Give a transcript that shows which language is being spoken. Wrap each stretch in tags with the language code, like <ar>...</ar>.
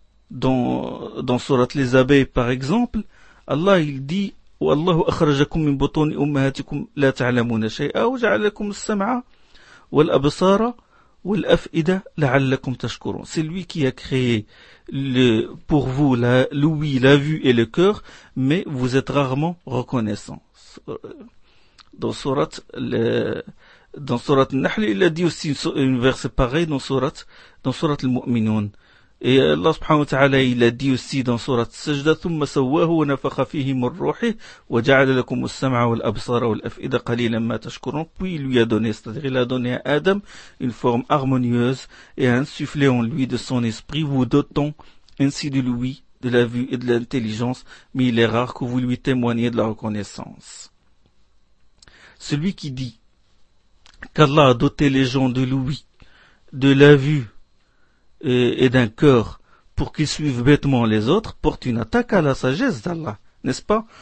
<fr>Dans Sourate les Abeilles, par exemple, Allah il dit «</fr> <ar>وَاللَّهُ أَخْرَجَكُمْ مِنْ بُطُونِ أُمَّهَاتِكُمْ لَا تَعْلَمُونَ شَيْئًا وَجَعَلَكُمْ السَّمْعَ وَالْأَبْصَارَ وَالْأَفْئِدَ لَعَلَّكُمْ تَشْكُرُونَ</ar> <fr>» C'est lui qui a créé pour vous l'ouïe, la vue et le cœur, mais vous êtes rarement reconnaissant. Dans Surat al-Nahl, il a dit aussi une verset pareil dans Surat al-Mu'minun. Et Allah subhanahu wa ta'ala, il a dit aussi dans Surat Sajda,</fr> <ar>ثُمَّ سَوَّاهُ وَنَفَخَ فِيهِ مِنْ رُوحِهِ وَجَعَلَ لَكُمُ السَّمْعَ وَالْأَبْصَارَ وَالْأَفْئِدَ قَلِيلًا مَا تَشْكُرُونَ.</ar> <fr>Puis il lui a donné, c'est-à-dire il a donné à Adam une forme harmonieuse et a insufflé en lui de son esprit, vous dotant ainsi de lui, de la vue et de l'intelligence, mais il est rare que vous lui témoigniez de la reconnaissance. Celui qui dit, qu'Allah a doté les gens de l'ouïe, de la vue et d'un cœur pour qu'ils suivent bêtement les autres, porte une attaque à la sagesse d'Allah, n'est-ce pas?</fr>